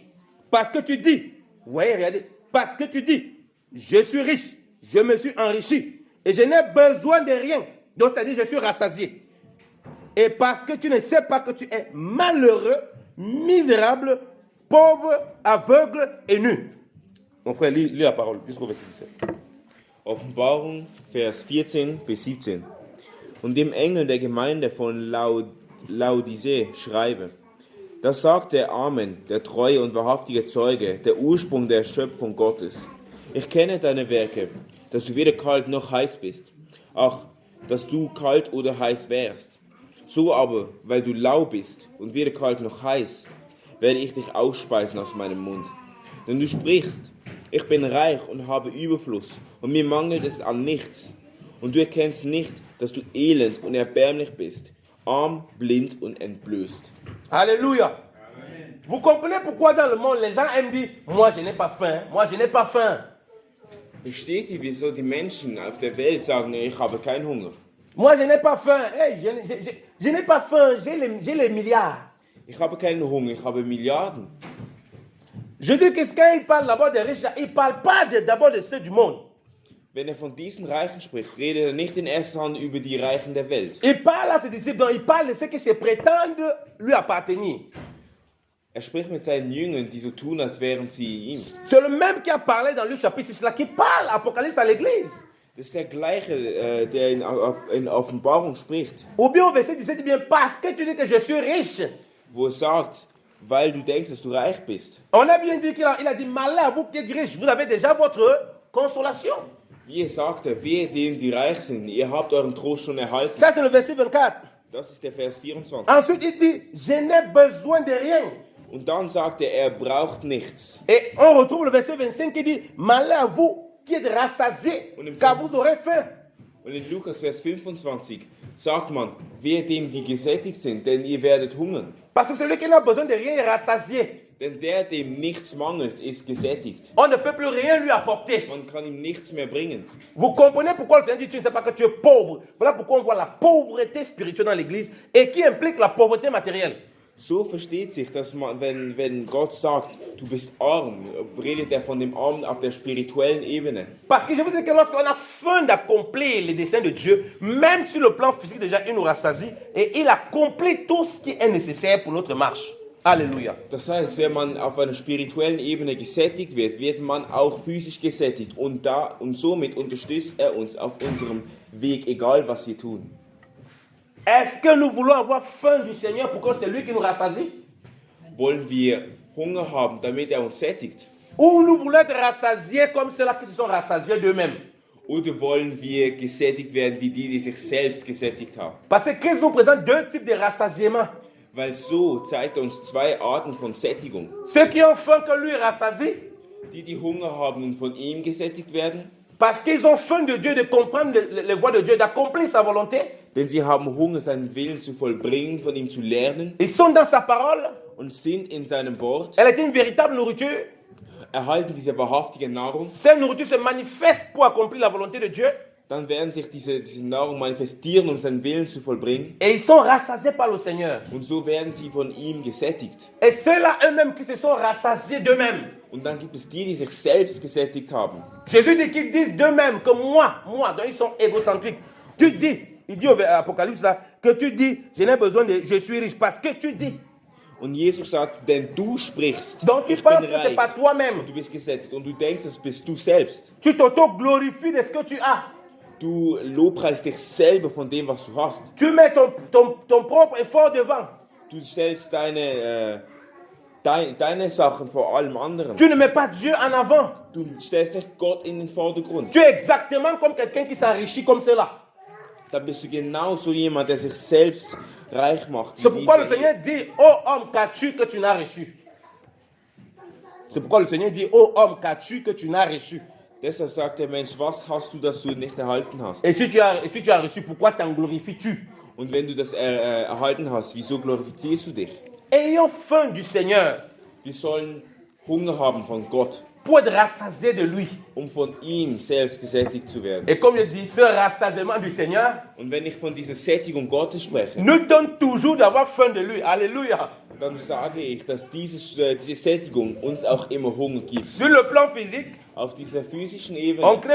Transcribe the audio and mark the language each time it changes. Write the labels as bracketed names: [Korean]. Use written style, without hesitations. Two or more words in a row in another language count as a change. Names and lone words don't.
[French] Parce que tu dis, vous voyez, regardez, parce que tu dis, je suis riche, je me suis enrichi et je n'ai besoin de rien. Donc, c'est-à-dire, je suis rassasié. Et parce que tu ne sais pas que tu es malheureux, misérable, pauvre, aveugle et nu. Mon frère, lis la parole jusqu'au verset 17. [German] Offenbarung, Vers 14 bis 17. Und dem Engel der Gemeinde von Laodicee schreibe: Das sagt der Amen, der treue und wahrhaftige Zeuge, der Ursprung der Schöpfung Gottes. Ich kenne deine Werke, dass du weder kalt noch heiß bist. Ach, dass du kalt oder heiß wärst. So aber, weil du lau bist und weder kalt noch heiß, werde ich dich ausspeisen aus meinem Mund. Denn du sprichst: Ich bin reich und habe Überfluss, und mir mangelt es an nichts. Und du erkennst nicht, dass du elend und erbärmlich bist, arm, blind und entblößt. [French] Alléluia. Amen. Vous comprenez pourquoi dans le monde, les gens aiment dire, moi je n'ai pas faim, moi je n'ai pas faim. [German] Versteht ihr, wieso die Menschen auf der Welt sagen, ich habe keinen Hunger? [French] Moi je n'ai pas faim, hey, je n'ai pas faim, j'ai les milliards. [German] Ich habe keinen Hunger, ich habe Milliarden. [French] Jésus, quand il parle d'abord des riches, il ne parle pas d'abord de ceux du monde. [German] Wenn von diesen Reichen spricht, redet er nicht in erster Hand über die Reichen der Welt. [French] Il parle à ses disciples, donc il parle de ceux qui se prétendent lui appartenir. [German] Er spricht mit seinen Jüngern, die so tun, als wären sie ihm. [French] C'est le même qui a parlé dans Luc chapitre 6, là, qui parle Apocalypse à l'église. [German] Das ist der gleiche, der in Offenbarung spricht. [French] Ou bien au verset 17, il dit bien, parce que tu dis que je suis riche. [German] Wo er sagt, weil du denkst, dass du reich bist. [French] On a bien dit qu'il a dit, malheur, vous qui êtes riches, vous avez déjà votre consolation. [German] Wie er sagte, wehe denen, die reich sind, ihr habt euren Trost schon erhalten. [French] Ça, c'est le verset 24. [German] Das ist der Vers 24. [French] Ensuite, il dit, je n'ai besoin de rien. [German] Und dann sagt er braucht nichts. [French] Et on retrouve le verset 25 qui dit, malheur à vous qui êtes rassasiés, car vous aurez faim. [German] Und in Lukas Vers 25 sagt man, wehe dem, die gesättigt sind, denn ihr werdet hungern. [French] Parce que celui qui n'a besoin de rien est rassasié. [German] Denn der, dem nichts mangelt, ist gesättigt. [French] On ne peut plus rien lui apporter. [German] Man kann ihm nichts mehr bringen. [French] Vous comprenez pourquoi le Seigneur dit tu ne sais pas que tu es pauvre. Voilà pourquoi on voit la pauvreté spirituelle dans l'église et qui implique la pauvreté matérielle. [German] So versteht sich, dass man, wenn Gott sagt, du bist arm, redet er von dem Armen auf der spirituellen Ebene. [French] Parce que je vous dis que lorsqu'on a faim d'accomplir les desseins de Dieu, même sur le plan physique déjà, il nous rassasie et il accomplit tout ce qui est nécessaire pour notre marche. Alléluia. [German] Das heißt, wenn man auf einer spirituellen Ebene gesättigt wird, wird man auch physisch gesättigt und somit unterstützt er uns auf unserem Weg, egal was wir tun. [French] Est-ce que nous voulons avoir faim du Seigneur pour que c'est lui qui nous rassasie? [German] Wollen wir Hunger haben, damit er uns sättigt? [French] Ou nous voulons être rassasiés comme ceux-là qui se sont rassasiés d'eux-mêmes? [German] Oder wollen wir gesättigt werden wie die sich selbst gesättigt haben? [French] Parce que Christ nous présente deux types de rassasiement. [German] Weil so zeigt er uns zwei Arten von Sättigung. [French] Ceux qui ont faim que lui rassasie, [German] die Hunger haben und von ihm gesättigt werden. [French] Parce qu'ils ont faim de Dieu, de comprendre les voies de Dieu, d'accomplir sa volonté. [German] Denn sie haben Hunger, seinen Willen zu vollbringen, von ihm zu lernen. [French] Ils sont dans sa parole. [German] Und sind in seinem Wort. [French] Elle est une véritable nourriture. [German] Erhalten diese wahrhaftige Nahrung. [French] Cette nourriture se manifeste pour accomplir la volonté de Dieu. [German] Dann werden sich diese Nahrung manifestieren, um seinen Willen zu vollbringen. [French] Et ils sont rassasiés par le Seigneur. [German] Und so werden sie von ihm gesättigt. [French] Et ceux-là eux-mêmes qui se sont rassasiés d'eux-mêmes. [German] Und dann gibt es die sich selbst gesättigt haben. [French] Jésus dit qu'ils disent d'eux-mêmes que moi, donc ils sont égocentriques. Tu dis, il dit au Apocalypse là, que tu dis, je n'ai besoin de, je suis riche parce que tu dis. [German] Und Jesus sagt, denn du sprichst, [French] donc tu [German] ich [French] penses [German] bin [French] que c'est [German] reich, [French] pas toi-même. [German] du bist gesättigt und du denkst, es bist du selbst. [French] Tu t'auto-glorifies de ce que tu as. [German] Du lobpreist dich selber von dem, was du hast. [French] Tu mets ton propre effort devant. [German] Du stellst deine Sachen vor allem anderen. [French] Tu ne mets pas Dieu en avant. [German] Du stellst nicht Gott in den Vordergrund. [French] Tu es exactement comme quelqu'un qui s'enrichit comme cela. [German] Dann bist du genauso jemand, der sich selbst reich macht. [French] C'est pourquoi le Seigneur dit, ô homme, qu'as-tu que tu n'as reçu? C'est pourquoi le Seigneur dit, ô homme, qu'as-tu que tu n'as reçu? [German] Deshalb sagt der Mensch, was hast du, das du nicht erhalten hast? [French] Et si tu as reçu, pourquoi t'en glorifies-tu? [German] Und wenn du das erhalten hast, wieso glorifizierst du dich? [French] Ayons faim du Seigneur. [German] Wir sollen Hunger haben von Gott. [French] Pour être rassasiés de lui. [German] Von ihm selbst gesättigt zu werden. [French] Et comme je dis, ce rassasiement du Seigneur, [German] und wenn ich von dieser Sättigung Gottes spreche, [French] nous donne toujours d'avoir faim de lui. Alléluia. [German] Dann sage ich, dass diese Sättigung uns auch immer Hunger gibt. [French] Sur le plan physique, [German] auf dieser physischen Ebene,